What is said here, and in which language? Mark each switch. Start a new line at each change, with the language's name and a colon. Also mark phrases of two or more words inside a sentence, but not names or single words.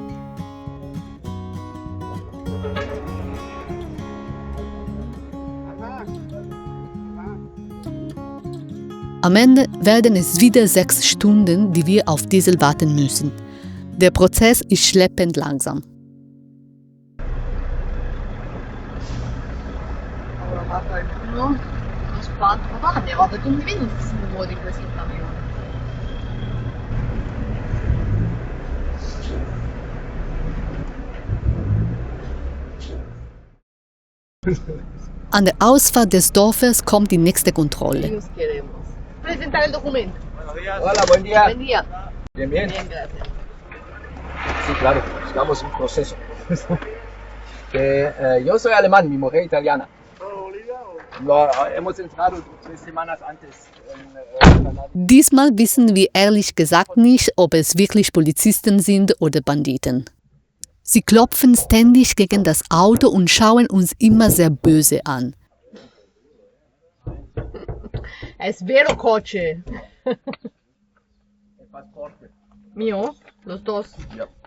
German: Am Ende werden es wieder 6 Stunden, die wir auf Diesel warten müssen. Der Prozess ist schleppend langsam.
Spanish: No?
Italian: Uno spazio, ma guarda, guarda, tu mi vedi il fumo di questo camion?
German: An der Ausfahrt des Dorfes kommt die nächste Kontrolle.
Spanish: Nos queremos. Presentar el documento. Hola, buen día. Buen día. Bien, bien. Bien, gracias. Sí, claro, estamos en proceso. Yo soy alemán, mi mujer italiana. No, hemos entrado 3 semanas antes.
German: Diesmal wissen wir ehrlich gesagt nicht, ob es wirklich Polizisten sind oder Banditen. Sie klopfen ständig gegen das Auto und schauen uns immer sehr böse an.
Spanish: Es vero coche. El pasaporte. Mío, los dos.
German: Ja.